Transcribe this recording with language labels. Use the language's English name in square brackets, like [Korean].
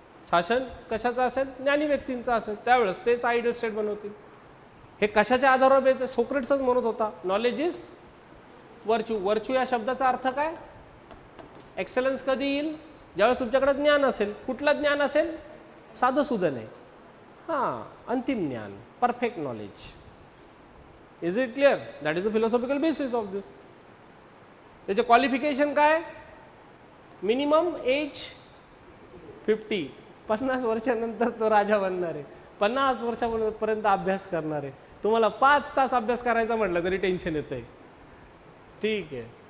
[Marathi] शासन कशाचं असेल? ज्ञानी व्यक्तींचं असेल. त्यावेळेस तेच आयडियल स्टेट बनवतील. हे कशाच्या आधारावर येतं? सोक्रेट्सच म्हणत होता, [English] Knowledge is virtue. [Marathi] वर्च्यू या शब्दाचा अर्थ काय? एक्सलन्स कधी येईल? ज्यावेळेस तुमच्याकडे ज्ञान असेल. कुठलं ज्ञान असेल? साधं सुद्धा नाही. हां, अंतिम ज्ञान, perfect knowledge. [English] Is it clear? That is the philosophical basis of this. [Marathi] त्याचे क्वालिफिकेशन काय? Minimum age 50. 50 वर्षानंतर तो राजा बनणार आहे. 50 वर्षापर्यंत अभ्यास करणार आहे. तुम्हाला 5 तास अभ्यास करायचा म्हटलं तरी टेन्शन येतं आहे. ठीक आहे.